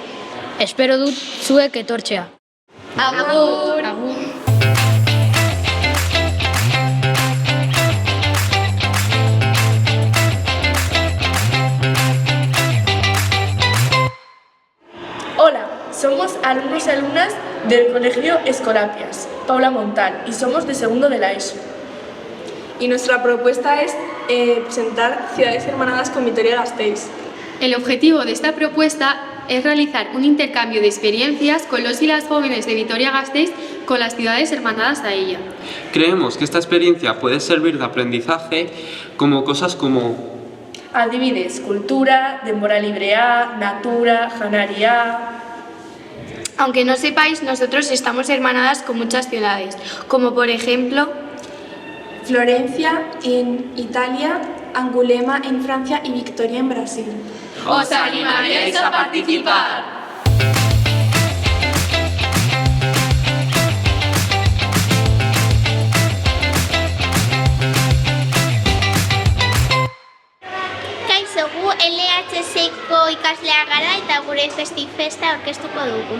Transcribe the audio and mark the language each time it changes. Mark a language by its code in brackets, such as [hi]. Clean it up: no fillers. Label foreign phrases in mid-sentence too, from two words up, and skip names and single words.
[eu] Espero dut zuek etortzea. Agur! [es] Hola, somos alumnos y alumnas del Colegio Escolapias, Paula Montal, y somos de segundo de la ESO. Y nuestra propuesta es presentar Ciudades Hermanadas con Vitoria-Gasteiz. El objetivo de esta propuesta es realizar un intercambio de experiencias con los y las jóvenes de Vitoria-Gasteiz con las ciudades hermanadas a ella. Creemos que esta experiencia puede servir de aprendizaje como cosas como [eu] adibidez, kultura, denbora librea, natura, janaria. [es] Aunque no sepáis, nosotros estamos hermanadas con muchas ciudades, como por ejemplo Florencia en Italia, Angulema en Francia y Victoria en Brasil. ¡Os animaréis a participar! [eu] Kaixo, gu LHSko ikasleak gara eta gure festifesta aurkeztuko dugu.